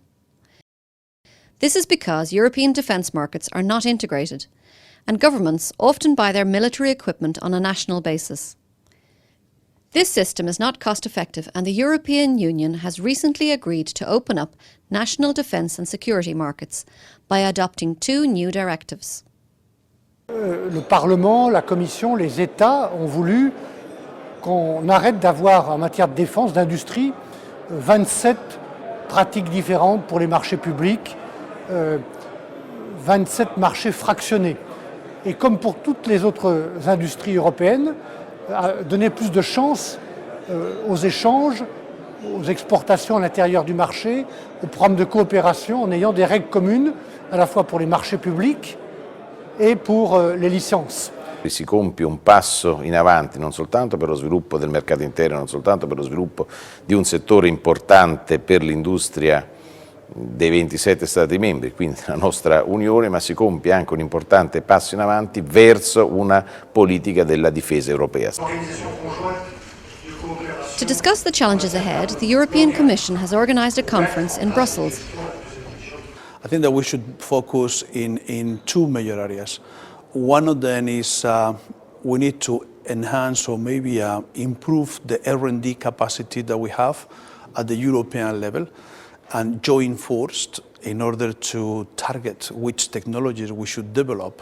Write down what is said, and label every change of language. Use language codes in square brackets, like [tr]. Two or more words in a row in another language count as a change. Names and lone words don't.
[en] This is because European defence markets are not integrated, and governments often buy their military equipment on a national basis. This system is not cost-effective, and the European Union has recently agreed to open up national defence and security markets by adopting 2 new directives. [fr] Le Parlement, la Commission, les États ont voulu qu'on arrête d'avoir en matière de défense, d'industrie, 27 pratiques différentes pour les marchés publics, 27 marchés fractionnés. Et comme pour toutes les autres industries européennes, donner plus de chance aux échanges, aux exportations à l'intérieur du marché, aux programmes de coopération en ayant des règles communes à la fois pour les marchés publics e pour [it] le licenze. Si compie un passo in avanti non soltanto per lo sviluppo del mercato interno, non soltanto per lo sviluppo di un settore importante per l'industria dei 27 Stati membri, quindi la nostra Unione, ma si compie anche un importante passo in avanti verso una politica della difesa europea. [en] To discuss the challenges ahead, the European Commission has organised a conference in Brussels. I think that we should focus in 2 major areas. One of them is we need to enhance or maybe improve the R&D capacity that we have at the European level and join forces in order to target which technologies we should develop.